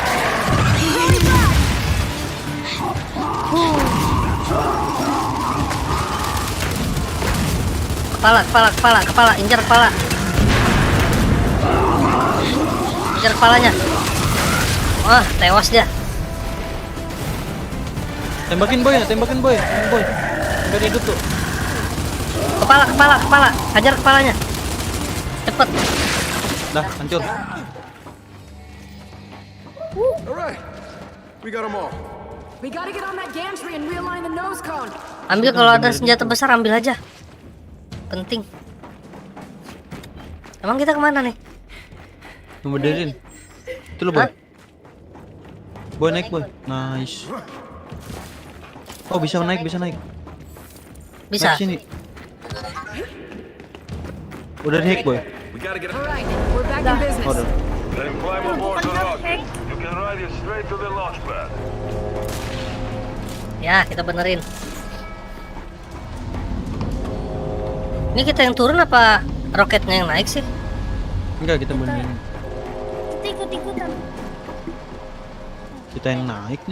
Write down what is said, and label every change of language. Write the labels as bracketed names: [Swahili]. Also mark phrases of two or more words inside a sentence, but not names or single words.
[Indonesian] Kepala, injar kepala. Injar kepalanya. Wah, tewas dia. Tembakin boy. Boy. Biar hidup tuh. Kepala. Hajar kepalanya. Cepet. Dah, hancur. [English] Alright. We got them all. We gotta get on that gantry and realign the nose cone. [Indonesian] Ambil kalau ada senjata besar, ambil aja. Penting. Emang kita kemana nih? Ngebenerin. Itu lo boy. Hah? Boy naik boy. Nice. Oh bisa naik. Bisa. Naik sini. Udah naik boy. [English] We gotta get All right, we're back in business. [Indonesian] Oh, udah. [English] Then climb aboard the [Indonesian] Bukan [English] rocket. hack. You can ride it straight to the launch pad. [Indonesian] Ya, kita benerin. Ini kita yang turun apa roketnya yang naik sih? Enggak, kita benerin. Kita ikut-ikutan. Kita yang naik nih.